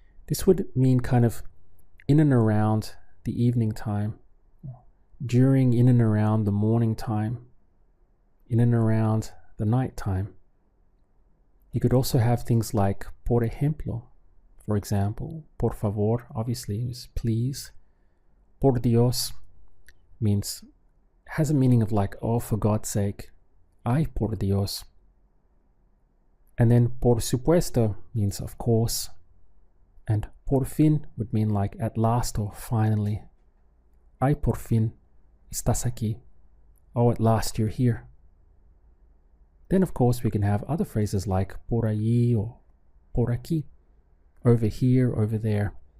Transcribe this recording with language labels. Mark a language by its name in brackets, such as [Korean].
[English] This would mean kind of in and around the evening time, during, in and around the morning time, in and around the night time. You could also have things like [Spanish] por ejemplo, [English] for example. Por favor, obviously, is please. [Spanish] Por Dios [English] has a meaning of like, oh, for God's sake. [Spanish] Ay, por Dios. [English] And then [Spanish] por supuesto [English] means of course. And [Spanish] por fin [English] would mean like at last or finally. [Spanish] Ay, por fin estás aquí. [English] Oh, at last you're here. Then of course we can have other phrases like [Spanish] por allí [English] or [Spanish] por aquí. [English] Over here, over there.